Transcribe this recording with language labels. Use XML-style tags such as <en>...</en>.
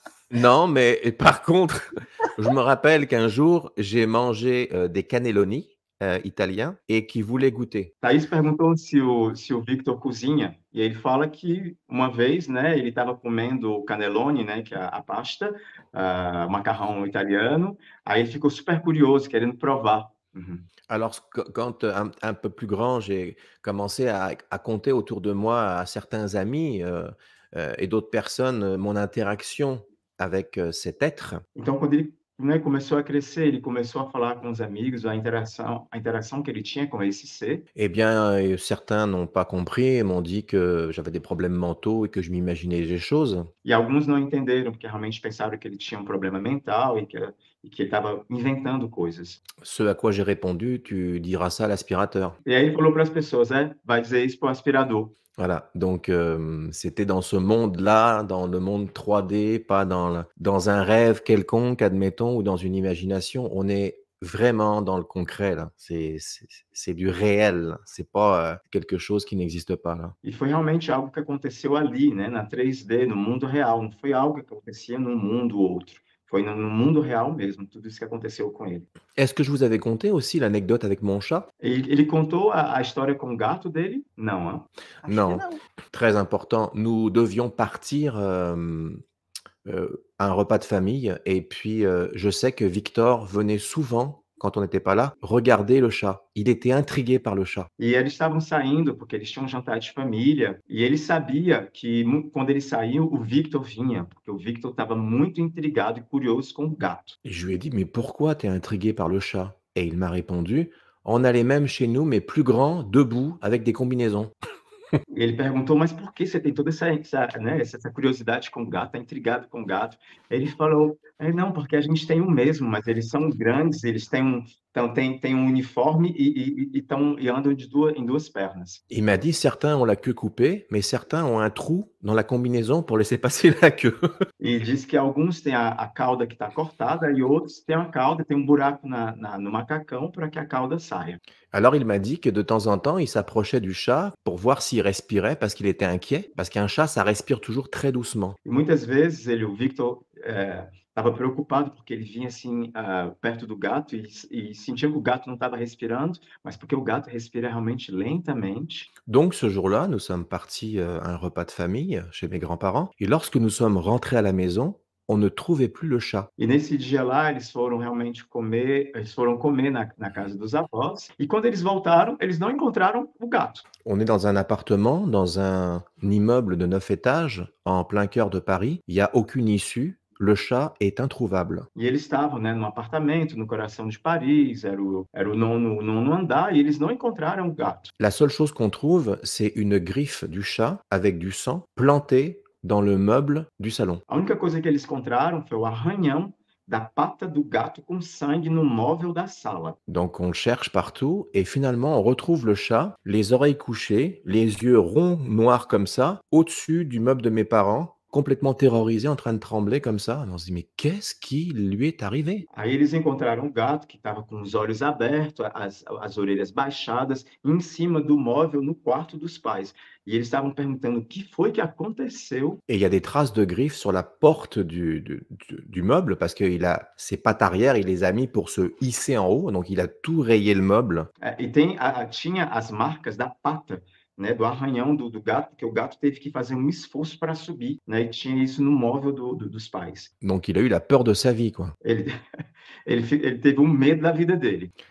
<fr>Non, mais et par contre, je me rappelle qu'un jour, j'ai mangé, des cannelloni, italiens et qui voulaient goûter.</fr> <pt>Thaís perguntou se o Victor cozinha, e ele fala que uma vez, né, ele estava comendo o cannelloni, né, que é a pasta, macarrão italiano, aí ele ficou super curioso, querendo provar. Uhum.</pt> <fr>Alors quand, un peu plus grand, j'ai commencé à compter autour de moi à certains amis, et d'autres personnes, mon interaction avec, cet être.</fr> <pt>Então, quando ele, né, começou a crescer, ele começou a falar com os amigos, a interação que ele tinha com esse ser.</pt> <fr>Eh bien, certains n'ont pas compris et m'ont dit que j'avais des problèmes mentaux et que je m'imaginais des choses.</fr> <pt>E alguns não entenderam, porque realmente pensaram que ele tinha um problema mental e que ele estava inventando coisas.</pt> <fr>Ce à quoi j'ai répondu: «Tu diras ça à l'aspirateur».</fr> <pt>E aí ele falou para as pessoas: vai dizer isso para o aspirador.</pt> <fr>Voilà, donc c'était dans ce monde-là, dans le monde 3D, pas dans un rêve quelconque, admettons, ou dans une imagination. On est vraiment dans le concret là. C'est du réel, c'est pas, quelque chose qui n'existe pas là.</fr> <pt>E foi realmente algo que aconteceu ali, né, na 3D, no mundo real. Não foi algo que acontecia num mundo ou outro. Foi no mundo real mesmo, tudo isso que aconteceu com ele.</pt> <fr>Est-ce que je vous avais conté aussi l'anecdote avec mon chat?</fr> <pt>Ele contou a história com o gato dele? Não, hein? Acho que</pt> <fr>Non,</fr> <pt>não.</pt> <fr>très important. Nous devions partir, à un repas de famille et puis, je sais que Victor venait souvent, quand on n'était pas là, regarder le chat. Il était intrigué par le chat.</fr> <pt>E eles estavam saindo, porque eles tinham um jantar de família, e ele sabia que quando ele saiu, o Victor vinha, porque o Victor estava muito intrigado e curioso com o gato.</pt> <fr>Et je lui ai dit: «Mais pourquoi tu es intrigué par le chat?» Et il m'a répondu: «On a les mêmes chez nous, mais plus grands, debout, avec des combinaisons».</fr> <pt>E ele perguntou: "Mas por que você tem toda essa curiosidade com o gato, tá intrigado com o gato?" Ele falou: Não, porque a gente tem o mesmo, mas eles são grandes, eles têm tem um uniforme e andam em duas pernas."</pt> <fr>Il m'a dit: «Certains ont la queue coupée, mais certains ont un trou dans la combinaison pour laisser passer la queue».</fr> <pt>E diz que alguns têm a cauda que está cortada e outros têm a cauda, tem um buraco no macacão para que a cauda saia.</pt> <fr>Alors il m'a dit que de temps en temps, il s'approchait du chat pour voir s'il respirait parce qu'il était inquiet, parce qu'un chat, ça respire toujours très doucement.</fr> <pt>E muitas vezes o Victor estava preocupado porque ele vinha assim perto do gato e sentia que o gato não estava respirando, mas porque o gato respira realmente lentamente.</pt> <fr>Donc ce jour-là, nous sommes partis, à un repas de famille chez mes grands-parents et lorsque nous sommes rentrés à la maison, on ne trouvait plus le chat.</fr> <pt>E nesse dia lá, eles foram comer na casa dos avós, e quando eles voltaram, eles não encontraram o gato.</pt> <fr>On est dans un appartement, dans un immeuble de 9 étages, en plein cœur de Paris. Il n'y a aucune issue. Le chat est introuvable.</fr> <pt>E eles estavam, né, num apartamento no coração de Paris, era o nono andar, e eles não encontraram o gato.</pt> <fr>La seule chose qu'on trouve, c'est une griffe du chat avec du sang plantée dans le meuble du salon.</fr> <pt>A única coisa que eles encontraram foi o arranhão da pata do gato com sangue no móvel da sala.</pt> <fr>Donc on le cherche partout et finalement on retrouve le chat, les oreilles couchées, les yeux ronds, noirs comme ça, au-dessus du meuble de mes parents, complètement terrorisé, en train de trembler comme ça. Et on se dit, mais qu'est-ce qui lui est arrivé?</fr> <pt>Aí eles encontraram o gato que estava com os olhos abertos, as orelhas baixadas, em cima do móvel no quarto dos pais. E eles estavam perguntando o que foi que aconteceu.</pt> <fr>Et il y a des traces de griffes sur la porte du meuble parce qu'il a ses pattes arrière, il les a mis pour se hisser en haut, donc il a tout rayé le meuble.</fr> <pt>E tinha as marcas da pata, né, do arranhão do gato, porque o gato teve que fazer um esforço para subir, né, e tinha isso no móvel dos pais.</pt> <fr>Donc il a eu la peur de sa vie, quoi.</fr> <pt>Ele, ele teve um medo da vida dele.</pt>